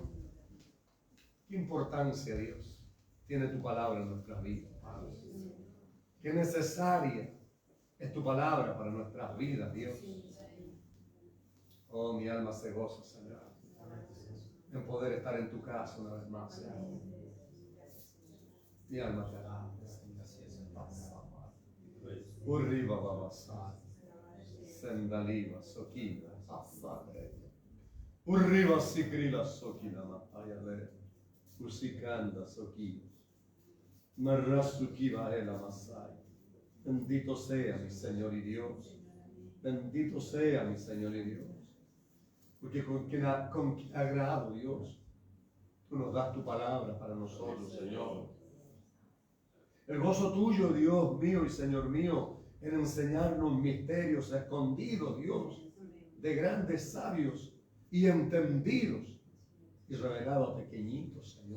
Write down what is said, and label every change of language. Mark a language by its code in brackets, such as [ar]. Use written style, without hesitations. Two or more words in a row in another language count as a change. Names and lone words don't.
[es] Qué importancia, Dios, tiene tu palabra en nuestras vidas, Padre. Qué necesaria es tu palabra para nuestras vidas, Dios. Oh, mi alma se goza, Señor, en poder estar en tu casa una vez más, Señor. Mi alma te alaba. Urriba babasai, sendaliva sokina, asare. Urriba sikrila sokina matayale, usikanda sokina. Marrasukiva ela masai. Bendito sea mi Señor y Dios. Bendito sea mi Señor y Dios. Porque con agrado, Dios, tú nos das tu palabra para nosotros, Señor. El gozo tuyo, Dios mío y Señor mío, en enseñarnos misterios escondidos, Dios, de grandes sabios y entendidos y revelado a pequeñitos, Señor.